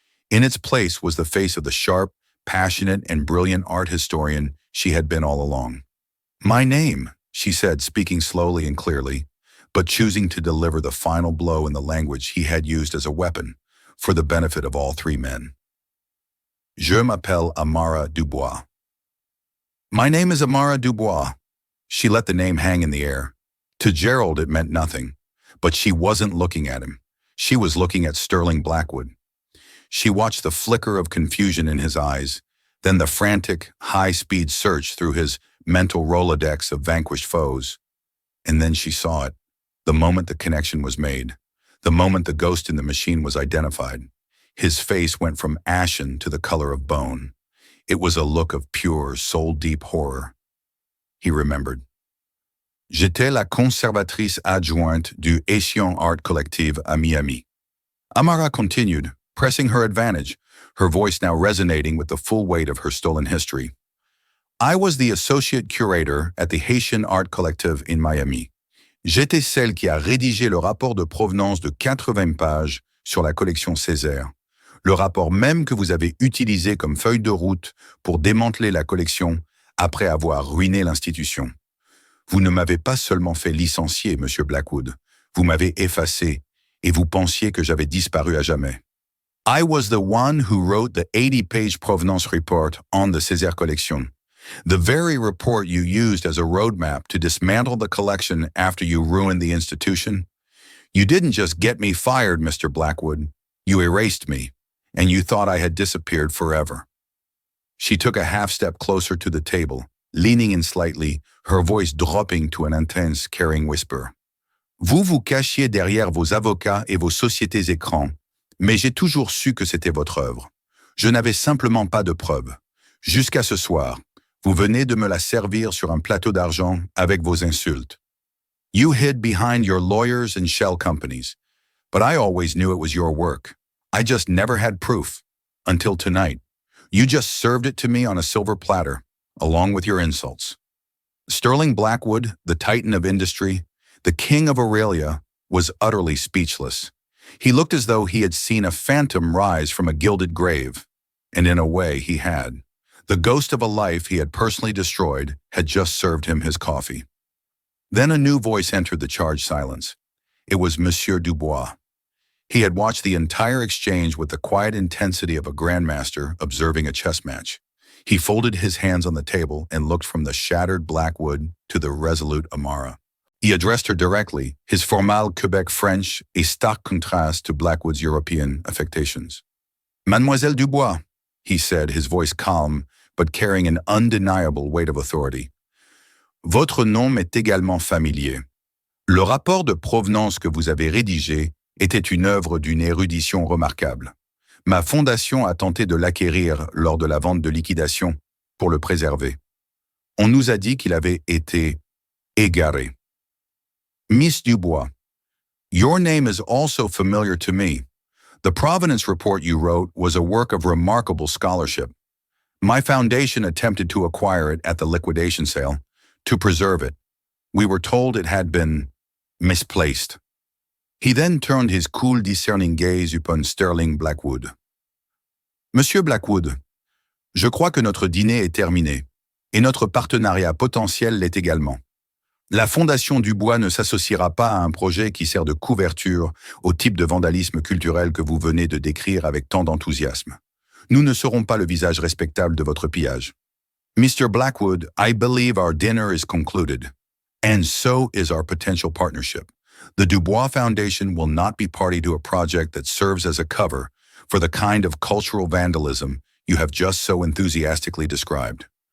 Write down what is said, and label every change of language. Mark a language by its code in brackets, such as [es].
[en] In its place was the face of the sharp, passionate, and brilliant art historian she had been all along. My name, she said, speaking slowly and clearly, but choosing to deliver the final blow in the language he had used as a weapon for the benefit of all 3 men. [fr] Je m'appelle Amara Dubois. [en] My name is Amara Dubois. She let the name hang in the air. To Gerald, it meant nothing, but she wasn't looking at him. She was looking at Sterling Blackwood. She watched the flicker of confusion in his eyes, then the frantic, high-speed search through his mental Rolodex of vanquished foes. And then she saw it, the moment the connection was made, the moment the ghost in the machine was identified. His face went from ashen to the color of bone. It was a look of pure, soul-deep horror. He remembered. [fr] J'étais la conservatrice adjointe du Haitian Art Collective à Miami. [en] Amara continued, pressing her advantage, her voice now resonating with the full weight of her stolen history. I was the associate curator at the Haitian Art Collective in Miami. [fr] J'étais celle qui a rédigé le rapport de provenance de 80 pages sur la collection Césaire, le rapport même que vous avez utilisé comme feuille de route pour démanteler la collection après avoir ruiné l'institution. Vous ne m'avez pas seulement fait licencier, Monsieur Blackwood, vous m'avez effacé et vous pensiez que j'avais disparu à jamais. [en] I was the one who wrote the 80-page provenance report on the Césaire collection. The very report you used as a roadmap to dismantle the collection after you ruined the institution. You didn't just get me fired, Mr. Blackwood. You erased me, and you thought I had disappeared forever. She took a half-step closer to the table, leaning in slightly, her voice dropping to an intense, caring whisper. [fr] Vous vous cachiez derrière vos avocats et vos sociétés écrans, mais j'ai toujours su que c'était votre œuvre. Je n'avais simplement pas de preuves. Jusqu'à ce soir, vous venez de me la servir sur un plateau d'argent avec vos insultes. [en] You hid behind your lawyers and shell companies, but I always knew it was your work. I just never had proof. Until tonight. You just served it to me on a silver platter, along with your insults. Sterling Blackwood, the titan of industry, the king of Aurelia, was utterly speechless. He looked as though he had seen a phantom rise from a gilded grave, and in a way he had. The ghost of a life he had personally destroyed had just served him his coffee. Then a new voice entered the charged silence. It was Monsieur Dubois. He had watched the entire exchange with the quiet intensity of a grandmaster observing a chess match. He folded his hands on the table and looked from the shattered Blackwood to the resolute Amara. He addressed her directly, his formal Quebec French a stark contrast to Blackwood's European affectations. Mademoiselle Dubois, he said, his voice calm, but carrying an undeniable weight of authority. [fr] Votre nom m'est également familier. Le rapport de provenance que vous avez rédigé était une œuvre d'une érudition remarquable. Ma fondation a tenté de l'acquérir lors de la vente de liquidation pour le préserver. On nous a dit qu'il avait été égaré. [en] Miss Dubois, your name is also familiar to me. The provenance report you wrote was a work of remarkable scholarship. My foundation attempted to acquire it at the liquidation sale, to preserve it. We were told it had been misplaced. He then turned his cool, discerning gaze upon Sterling Blackwood. [fr] Monsieur Blackwood, je crois que notre dîner est terminé, et notre partenariat potentiel l'est également. La Fondation Dubois ne s'associera pas à un projet qui sert de couverture au type de vandalisme culturel que vous venez de décrire avec tant d'enthousiasme. Nous ne serons pas le visage respectable de votre pillage. [en] Mr. Blackwood, I believe our dinner is concluded, and so is our potential partnership. The Dubois Foundation will not be party to a project that serves as a cover for the kind of cultural vandalism you have just so enthusiastically described.